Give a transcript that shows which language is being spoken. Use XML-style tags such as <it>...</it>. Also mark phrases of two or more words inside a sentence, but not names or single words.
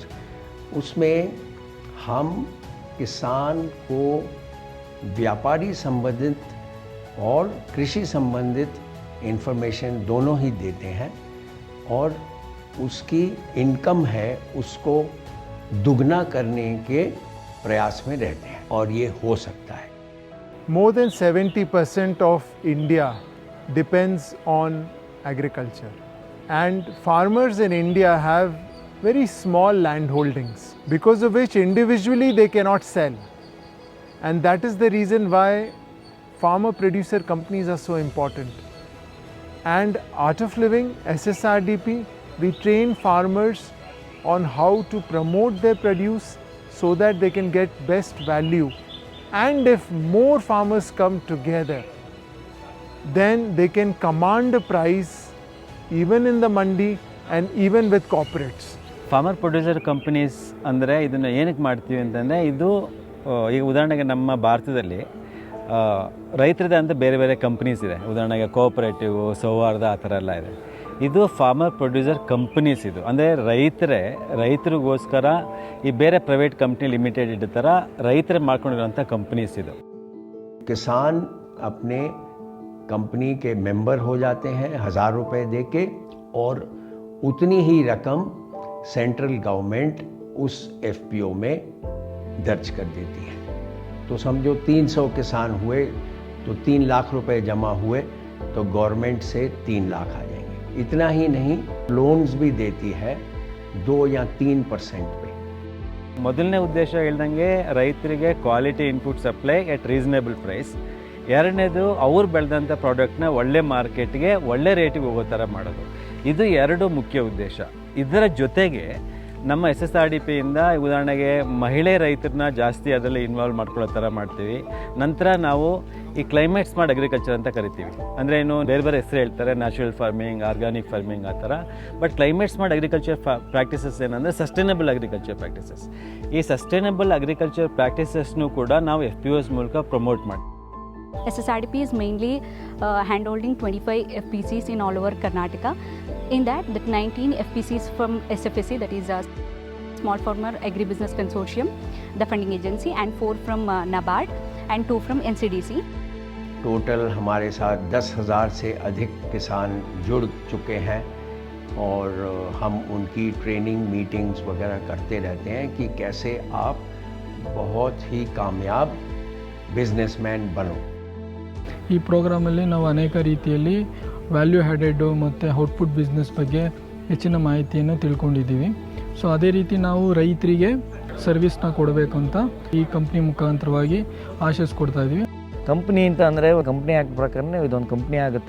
<hi>उसमें हम किसान को व्यापारी संबंधित और कृषि संबंधित इन्फॉर्मेशन दोनों ही देते हैं और उसकी इनकम है उसको दुगना करने के प्रयास में रहते हैं और ये हो सकता है।</hi> <en>More than 70% of India depends on agriculture, and farmers in India have very small land holdings because of which individually they cannot sell, and that is the reason why farmer producer companies are so important. And Art of Living, SSRDP, we train farmers on how to promote their produce so that they can get best value. And if more farmers come together, then they can command a price even in the mandi and even with corporates. farmer producer companies</en> <kn>ಅಂದರೆ ಇದನ್ನು ಏನಕ್ಕೆ ಮಾಡ್ತೀವಿ ಅಂತಂದರೆ, ಇದು ಈಗ ಉದಾಹರಣೆಗೆ ನಮ್ಮ ಭಾರತದಲ್ಲಿ ರೈತರದೇ ಅಂತ ಬೇರೆ ಬೇರೆ ಕಂಪ್ನೀಸ್ ಇದೆ. ಉದಾಹರಣೆಗೆ ಕೋಆಪರೇಟಿವ್, ಸೌಹಾರ್ದ, ಆ ಥರ ಎಲ್ಲ ಇದೆ. ಇದು</kn> <en>farmer producer companies.</en> <kn>ಇದು ಅಂದರೆ ರೈತರಿಗೋಸ್ಕರ ಈ ಬೇರೆ</kn> <en>private company limited</en> <kn>ಇದ್ದ ಥರ ರೈತರೇ ಮಾಡ್ಕೊಂಡಿರೋಂಥ ಕಂಪ್ನೀಸ್ ಇದು।</kn> <hi>किसान अपने कंपनी के मेंबर हो जाते हैं 1,000 रुपये दे के, और उतनी ही रकम</hi> <en>central government</en> <hi>उस FPO में दर्ज कर देती है। तो समझो 300 किसान हुए तो 3 लाख रुपए जमा हुए तो गवर्नमेंट से 3 लाख आ जाएंगे। इतना ही नहीं, लोन्स भी देती है 2 या 3% पे।</hi> <kn>ಮೊದಲನೇ ಉದ್ದೇಶ ಹೇಳ್ದಂಗೆ ರೈತರಿಗೆ</kn> <en>quality input supply at reasonable price.</en> <kn>ಎರಡನೇದು ಅವ್ರು ಬೆಳೆದಂಥ ಪ್ರಾಡಕ್ಟ್ನ ಒಳ್ಳೆ ಮಾರ್ಕೆಟ್ಗೆ ಒಳ್ಳೆ ರೇಟಿಗೆ ಹೋಗೋ ಥರ ಮಾಡೋದು. ಇದು ಎರಡು ಮುಖ್ಯ ಉದ್ದೇಶ. ಇದರ ಜೊತೆಗೆ ನಮ್ಮ SSRDPಯಿಂದ ಉದಾಹರಣೆಗೆ ಮಹಿಳೆ ರೈತರನ್ನ ಜಾಸ್ತಿ ಅದರಲ್ಲಿ ಇನ್ವಾಲ್ವ್ ಮಾಡ್ಕೊಳ್ಳೋ ಥರ ಮಾಡ್ತೀವಿ. ನಂತರ ನಾವು ಈ</kn> <en>climate smart agriculture</en> <kn>ಅಂತ ಕರಿತೀವಿ. ಅಂದರೆ ಏನು, ಬೇರೆ ಬೇರೆ ಹೆಸರು ಹೇಳ್ತಾರೆ,</kn> <en>natural farming, organic farming,</en> <kn>ಆ ಥರ.</kn> <en>but climate smart agriculture practices</en> <kn>ಏನಂದರೆ</kn> <en>sustainable agriculture practices.</en> <kn>ಈ</kn> <en>sustainable agriculture</en> <kn>ಪ್ರಾಕ್ಟೀಸಸ್ನು ಕೂಡ ನಾವು FPOs ಮೂಲಕ ಪ್ರಮೋಟ್ ಮಾಡ್ತೀವಿ.</kn> <en>SSRDP is mainly handholding 25 FPCs in all over Karnataka. In that 19 FPCs from SFSC, that is Small Farmer Agribusiness Consortium, the funding agency, and 4 from NABARD and 2 from NCDC.</en> <hi>टोटल हमारे साथ 10,000 से अधिक किसान जुड़ चुके हैं और हम उनकी</hi> <en>training meetings</en> <hi>वगैरह करते रहते हैं कि कैसे आप बहुत ही कामयाब बिजनेसमैन बनो।</hi> <kn>ಈ ಪ್ರೋಗ್ರಾಮಲ್ಲಿ ನಾವು ಅನೇಕ ರೀತಿಯಲ್ಲಿ</kn> <en>value added</en> <kn>ಮತ್ತು</kn> <en>output business</en> <kn>ಬಗ್ಗೆ ಹೆಚ್ಚಿನ ಮಾಹಿತಿಯನ್ನು ತಿಳ್ಕೊಂಡಿದ್ದೀವಿ. ಸೊ ಅದೇ ರೀತಿ ನಾವು ರೈತರಿಗೆ ಸರ್ವಿಸ್ನ ಕೊಡಬೇಕು ಅಂತ ಈ ಕಂಪ್ನಿ ಮುಖಾಂತರವಾಗಿ ಆಶಿಸ್ಕೊಡ್ತಾ ಇದ್ದೀವಿ. ಕಂಪ್ನಿ ಅಂತ ಅಂದರೆ</kn> <en>company act</en> <kn>ಪ್ರಕಾರನೇ ಇದೊಂದು ಕಂಪ್ನಿ ಆಗುತ್ತೆ.</kn>